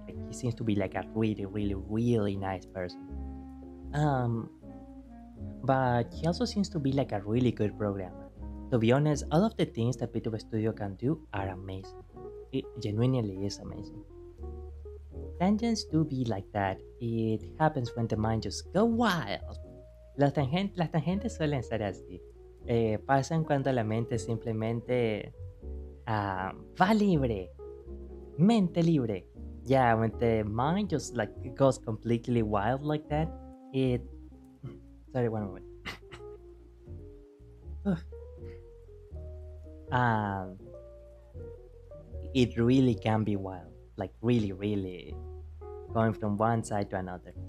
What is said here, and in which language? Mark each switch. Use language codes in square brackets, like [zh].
[en] Like, he seems to be like a really, really, really nice person. Um, but he also seems to be like a really good programmer. To be honest, all of the things that Vtuber Studio can do are amazing. It genuinely is amazing. Tangents do be like that. It happens when the mind just go wild. [es] Las tangentes suelen ser así. Pasan cuando la mente simplemente va libre, mente libre. [en] Yeah, when the mind just like goes completely wild like that, it. Sorry, one moment. um, it really can be wild, like really, really going from one side to another.